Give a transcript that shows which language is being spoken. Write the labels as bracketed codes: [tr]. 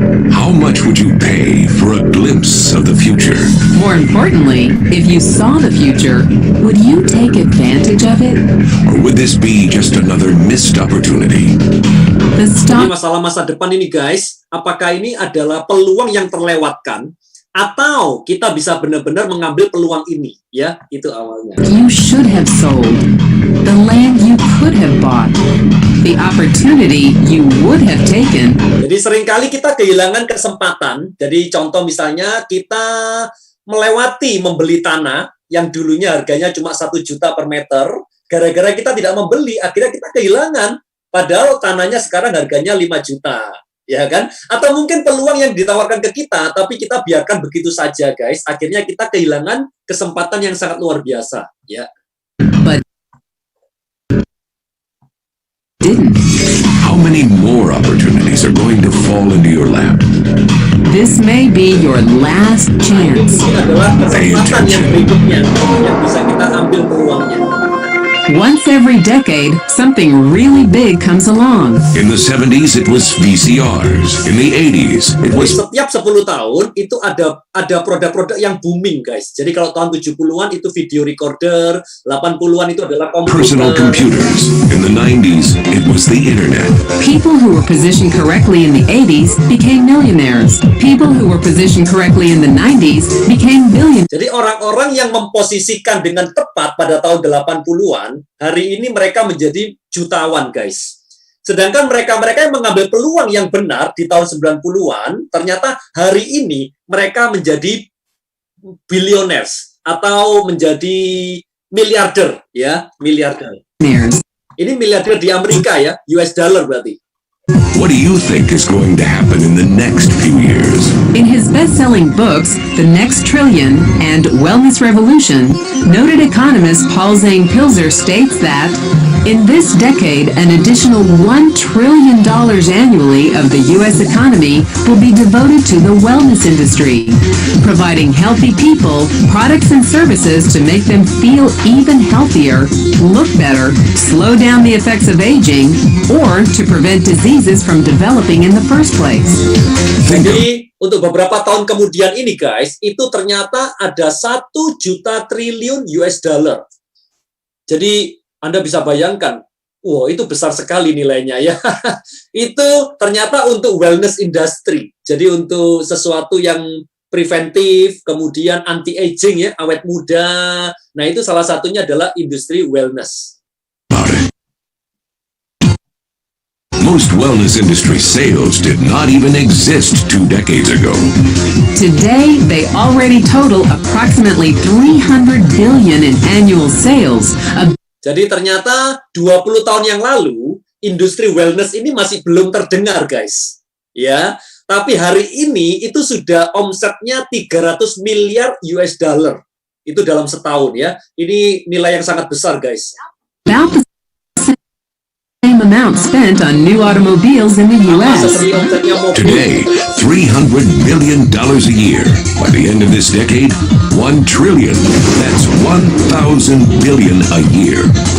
[en] How much would you pay for a glimpse of the future? More importantly, if you saw the future, would you take advantage of it? Or would this be just another missed opportunity? The [id] Jadi [en] stock [id] masalah masa depan ini guys, apakah ini adalah peluang yang terlewatkan atau kita bisa benar-benar mengambil peluang ini ya, itu awalnya. [en] you should have sold, the land you could have bought, the opportunity you would have taken. [id] Jadi seringkali kita kehilangan kesempatan. Jadi contoh misalnya kita melewati membeli tanah yang dulunya harganya cuma 1 juta per meter, gara-gara kita tidak membeli, akhirnya kita kehilangan. Padahal tanahnya sekarang harganya 5 juta. Ya kan? Atau mungkin peluang yang ditawarkan ke kita, tapi kita biarkan begitu saja, guys. Akhirnya kita kehilangan kesempatan yang sangat luar biasa. Ya. [en] But didn't. How many more opportunities are going to fall into your lap? This may be your last chance. [id] Ini adalah kesempatan yang berikutnya yang bisa kita ambil peluangnya. [en] Once every decade, something really big comes along. In the 70s, it was VCRs. In the 80s, it was [id] setiap 10 tahun itu ada produk-produk yang booming, guys. Jadi kalau tahun 70-an itu video recorder, 80-an itu adalah [en] personal computers. In the 90s, it was the internet. People who were positioned correctly in the 80s became millionaires. People who were positioned correctly in the 90s became billionaires. [id] Jadi orang-orang yang memposisikan dengan tepat pada tahun 80-an, hari ini mereka menjadi jutawan, guys. Sedangkan mereka-mereka yang mengambil peluang yang benar di tahun 90-an, ternyata hari ini mereka menjadi billionaires atau menjadi miliarder, ya, miliarder. Ini miliarder di Amerika ya, US dollar berarti. [en] What do you think is going to happen in the next few years? In his best-selling books, The Next Trillion and Wellness Revolution, noted economist Paul Zane Pilzer states that in this decade, an additional $1 trillion annually of the U.S. economy will be devoted to the wellness industry, providing healthy people products and services to make them feel even healthier, look better, slow down the effects of aging, or to prevent diseases from developing in the first place. [id] Jadi untuk beberapa tahun kemudian ini guys, itu ternyata ada 1 juta triliun US dollar. Jadi Anda bisa bayangkan, wow itu besar sekali nilainya ya. Itu ternyata untuk wellness industry. Jadi untuk sesuatu yang preventif, kemudian anti-aging ya, awet muda. Nah itu salah satunya adalah industri wellness. [en] Most wellness industry sales did not even exist 2 decades ago. Today, they already total approximately $300 billion in annual sales. [id] Jadi ternyata 20 tahun yang lalu, industri wellness ini masih belum terdengar, guys. Ya, tapi hari ini itu sudah omsetnya 300 miliar US dollar. Itu dalam setahun ya. Ini nilai yang sangat besar, guys. [en] About the same amount spent on new automobiles in the U.S. Today, $300 million a year. By the end of this decade, $1 trillion. That's 1,000 billion a year.